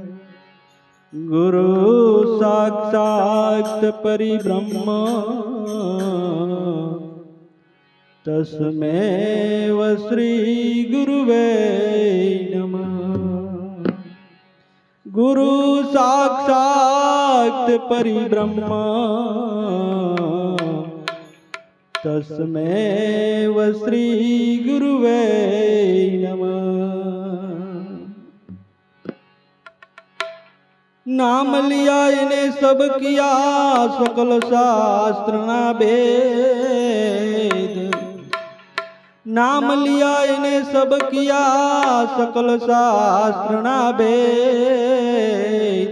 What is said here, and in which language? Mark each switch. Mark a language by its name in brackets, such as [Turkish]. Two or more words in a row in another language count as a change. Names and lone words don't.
[Sanskrit] ગુરુ સાક્ષાત પરિબ્રહ્મ તસ્મૈવ શ્રી ગુરુવે નમઃ. ગુરુ સાક્ષાત પરિબ્રહ્મ તસ્મૈવ શ્રી ગુરુવે નમઃ. [Hindi] नाम लिया इन्हें सब किया सकल शास्त्र ना भेद. नाम लिया इन्हें सब किया सकल शास्त्र ना भेद.